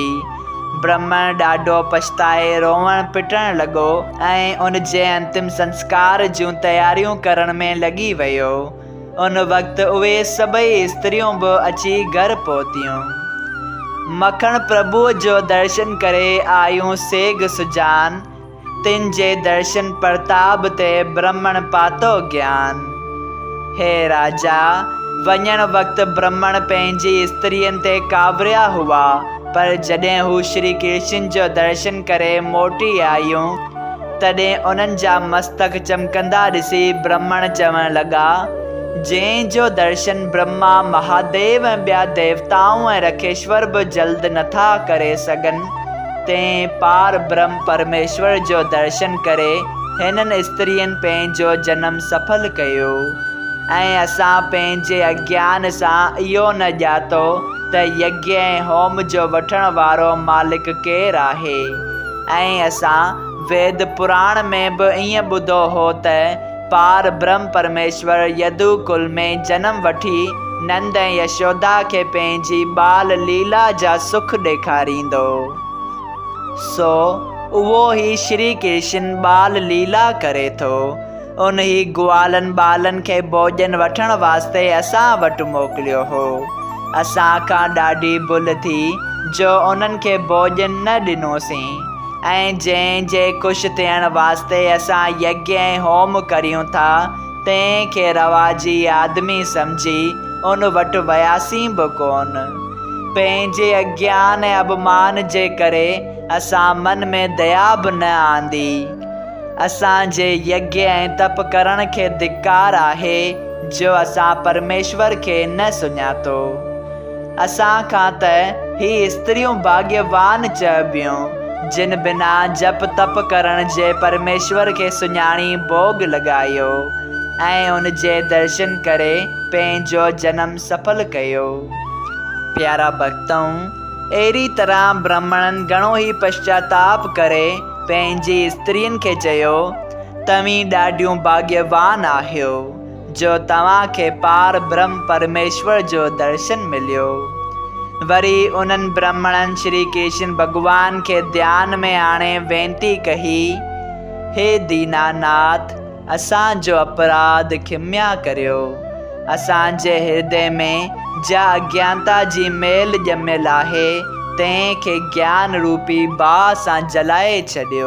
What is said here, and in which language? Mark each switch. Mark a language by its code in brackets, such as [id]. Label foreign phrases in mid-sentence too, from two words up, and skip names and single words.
[sd] ब्राह्मण ॾाढो पछताए रोवण पिटण लॻो ऐं उन जे अंतिम संस्कार जूं तयारियूं करण में लॻी वियो। उन वक़्तु उहे सभई स्त्रियूं बि अची घर पहुतियूं। मखण प्रभुअ जो दर्शन करे आयूं सेग सुजान, तिन जे दर्शन प्रताप ते ब्राह्मण पातो ज्ञान। हे राजा, वञण वक़्तु ब्राह्मण पंहिंजी स्त्रियुनि ते कावरिया हुआ, पर जॾहिं हू श्री कृष्ण जो दर्शन करे मोटी आयूं तॾहिं उन्हनि जा मस्तक चमकंदा ॾिसी ब्राह्मण चवण लॻा, जंहिं जो दर्शन ब्रह्मा महादेव ऐं ॿिया देवताऊं ऐं रखेश्वर बि जल्द नथा करे सघनि, तंहिं पार ब्रह्म परमेश्वर जो दर्शन करे हिननि स्त्रियुनि पंहिंजो जनम सफल कयो। ऐं असां पंहिंजे अज्ञान सां इहो न ॼातो त यज्ञ ऐं होम जो वठण वारो मालिक केरु आहे। ऐं असां वेद पुराण में बि ईअं ॿुधो हो त पार ब्रह्म परमेश्वर यदुकुल में जनम वठी नंद ऐं यशोदा खे पंहिंजी बाल लीला जा सुख ॾेखारींदो। सो उहो ई श्री कृष्ण बाल लीला करे थो। उन ई ग्वालनि ॿालनि खे भोजन वठण वास्ते असां वटि मोकिलियो हो। असां खां ॾाढी भुल थी जो उन्हनि खे भोजन न ॾिनोसीं। ऐं जंहिं जे ख़ुशि थियण वास्ते असां यज्ञ ऐं होम करियूं था, तंहिंखे रवाजी आदमी सम्झी उन वटि वियासीं बि कोन। पंहिंजे अज्ञान ऐं अपमान जे करे असां मन में दया बि न आंदी। असांजे यज्ञ ऐं तप करण खे धिक्कार आहे जो असां परमेश्वर खे न सुञातो। असां खां त ही स्त्रियूं भाग्यवान चइबियूं जिन बिना जप तप करण जे परमेश्वर खे सुञाणी भोग लॻायो ऐं उन जे दर्शन करे पंहिंजो जन्म सफल कयो। प्यारा भक्तों, अहिड़ी तरह ब्राह्मणनि घणो ई पश्चाताप करे पंहिंजी स्त्रियुनि खे चयो, तव्हीं ॾाढियूं भाग्यवान आहियो जो तव्हांखे पार ब्रह्म परमेश्वर जो दर्शन मिलियो। वरी उन्हनि ब्राह्मणनि श्री कृष्ण भॻवान खे ध्यान में आणे वेनती कही, हे दीनानाथ, असांजो अपराध क्षम्या करियो। असांजे हृदय में जा अज्ञानता जी मेल ॼमियल आहे तंहिंखे ज्ञान रूपी बाहि सां जलाए छॾियो।